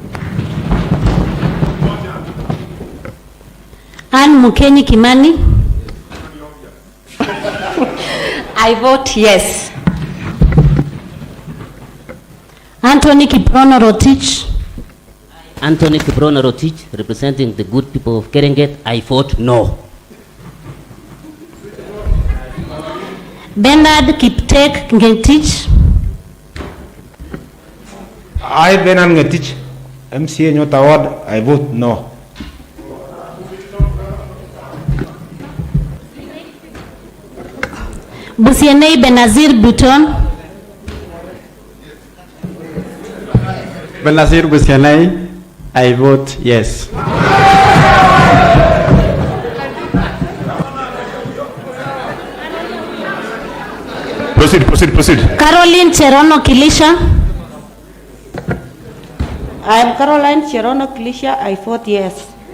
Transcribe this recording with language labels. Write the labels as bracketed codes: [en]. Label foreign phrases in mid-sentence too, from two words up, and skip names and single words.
[en] Anne Mukenyi Kimani. I vote yes. Anthony Kiprono Rotich. Anthony Kiprono Rotich, representing the good people of Kerenget, I vote no. Bernard Kiptek Ngetich. I, Bernard Ngetich, MCA Nyota Ward, I vote no. Busienei Benazir Buton. Benazir Busienei, I vote yes. Proceed. Caroline Cherono Kilisha. I am Caroline Cherono Kilisha, I vote yes.